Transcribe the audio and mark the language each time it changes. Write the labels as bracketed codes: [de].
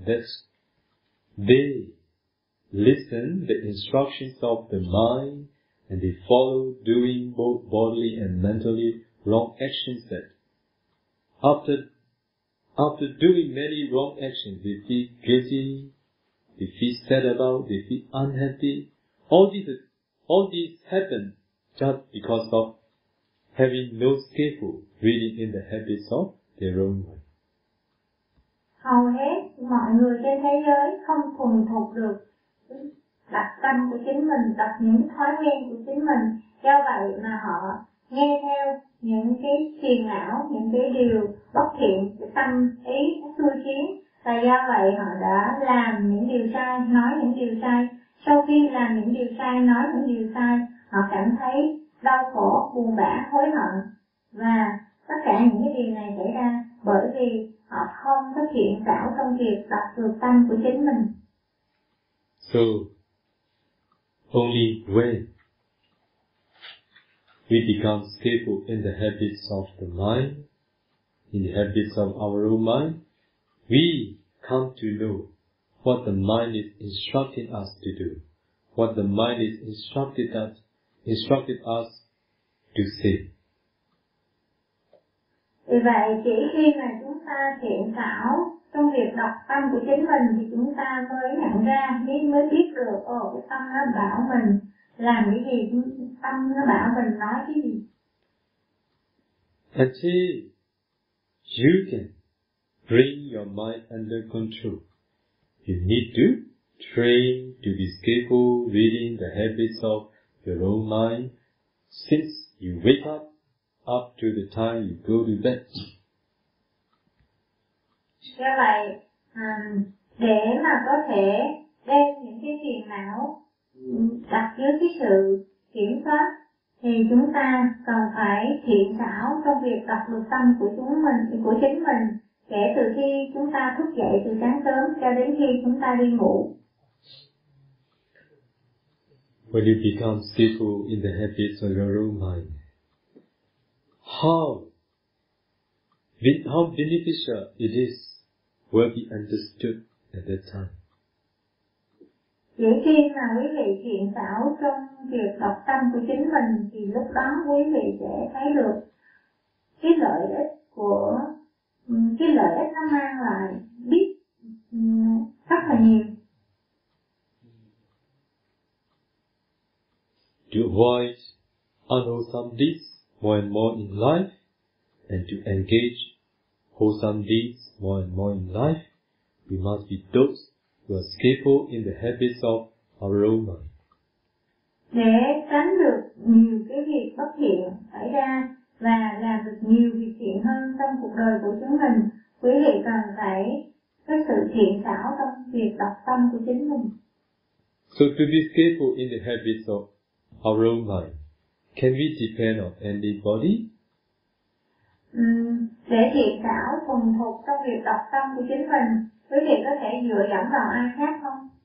[en] That they listen the instructions of the mind and they follow doing both bodily and mentally wrong actions that after doing many wrong actions they feel guilty, they feel sad about, they feel unhappy. All these happen just because of having no skillful reading in the habits of their own mind. [vi] Hầu hết mọi người trên thế giới không thuần thục được đặt tâm của chính mình, đặt những thói quen của chính mình. Do vậy mà họ nghe theo những cái phiền não, những cái điều bất thiện, cái tâm ý nó xui khiến. Và do vậy họ đã làm những điều sai, nói những điều sai. Sau khi làm những điều sai, nói những điều sai, họ cảm thấy đau khổ, buồn bã, hối hận. Và tất cả những cái điều này xảy ra bởi vì họ không có thiện xảo trong việc đặt được tâm của chính mình. [en] So, only when we become skillful in the habits of the mind, in the habits of our own mind, we come to know what the mind is instructing us to do, what the mind is instructed us to say. [vi] Vì vậy, chỉ khi mà chúng ta thiện xảo trong việc đọc tâm của chính mình thì chúng ta mới nhận ra, mới biết được, cái tâm nó bảo mình làm cái gì, tâm nó bảo mình nói cái gì. [en] Until you can bring your mind under control, you need to train to be skillful reading the habits of your own mind since you wake up to the time you go to bed. [vi] Do vậy, để mà có thể đem những cái phiền não đặt dưới cái sự kiểm soát thì chúng ta cần phải thiện xảo trong việc đọc được tâm của chính mình kể từ khi chúng ta thức dậy từ sáng sớm cho đến khi chúng ta đi ngủ. [en] When you become skillful in the habits of your own mind, how beneficial it is will be understood at that time. [vi] Chỉ khi mà quý vị thiện xảo trong việc đọc tâm của chính mình thì lúc đó quý vị sẽ thấy được cái lợi ích nó mang lại biết rất là nhiều. [en] To avoid unwholesome deeds more and more in life, and to engage wholesome deeds more and more in life, we must be those who are skillful in the habits of our own mind. [vi] Để tránh được nhiều cái việc bất thiện xảy ra và làm được nhiều việc thiện hơn trong cuộc đời của chúng mình, quý vị cần phải có sự thiện xảo trong việc đọc tâm của chính mình. [en] So to be skillful in the habits of our own mind, can we depend on anybody? [vi] Để thiện xảo thuần thục trong việc đọc tâm của chính mình, quý vị có thể dựa dẫm vào ai khác không?